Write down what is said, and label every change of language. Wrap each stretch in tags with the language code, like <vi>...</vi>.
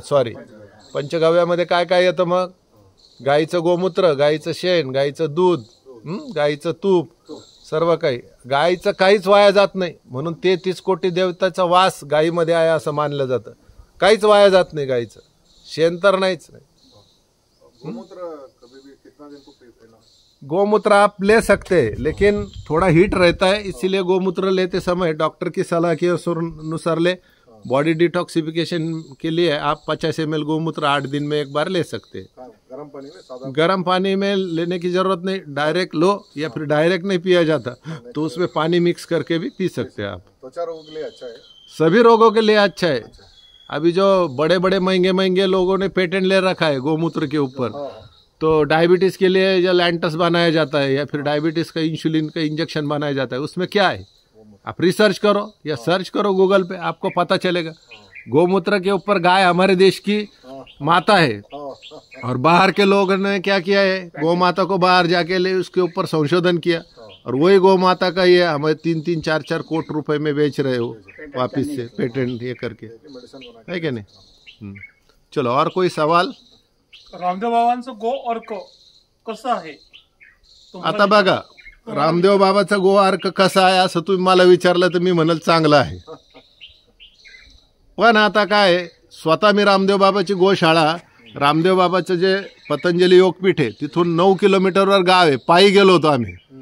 <mr>Sorry, पंचगव्यामध्ये काय काय येतं मग? गायीचं गोमूत्र, गायीचं शेण, गायीचं दूध, गायीचं तूप, सर्व काही. गायीचं काहीच वाया जात नाही, म्हणून 33 कोटी देवताचा वास गायीमध्ये आहे असं मानलं जातं. काहीच वाया जात नाही गायीचं, शेण तर नाहीच नाही.</mr> <hi>गोमूत्र आप ले सकते हैं, लेकिन थोड़ा हीट रहता है, इसीलिए गोमूत्र लेते समय डॉक्टर की सलाह के अनुसार ले. बॉडी डिटॉक्सिफिकेशन के लिए आप 50 ml गोमूत्र 8 दिन में एक बार ले सकते हैं. गर्म पानी में लेने की जरूरत नहीं, डायरेक्ट लो, या फिर डायरेक्ट नहीं पिया जाता तो उसमें पानी मिक्स करके भी पी सकते हैं आप. त्वचा रोगों के लिए अच्छा है, सभी रोगों के लिए अच्छा है. अभी जो बड़े बड़े महंगे महंगे लोगों ने पेटेंट ले रखा है गोमूत्र के ऊपर, तो डायबिटीज के लिए जो लैंटस बनाया जाता है या फिर डायबिटीज का इंसुलिन का इंजेक्शन बनाया जाता है, उसमें क्या है आप रिसर्च करो या सर्च करो गूगल पे, आपको पता चलेगा. गोमूत्र के ऊपर गाय हमारे देश की माता है, और बाहर के लोगों ने क्या किया है, गौ माता को बाहर जाके ले उसके ऊपर संशोधन किया, और वही गौ माता का ये हमें 3-3, 4-4 करोड़ रुपए में बेच रहे हो वापिस से पेटेंट ये करके, है क्या नहीं. चलो, और कोई सवाल?</hi> <mr>रामदेव बाबांचं गो अर्क कसं आहे? आता बघा, रामदेव बाबाचा गो अर्क कसा आहे असं तुम्ही मला विचारलं तर मी म्हणल चांगला आहे. पण आता काय, स्वतः मी रामदेव बाबाची गोशाळा, रामदेव बाबाचं जे पतंजली योगपीठ आहे तिथून 9 किलोमीटरवर गाव आहे, पायी गेलो होतो आम्ही.</mr>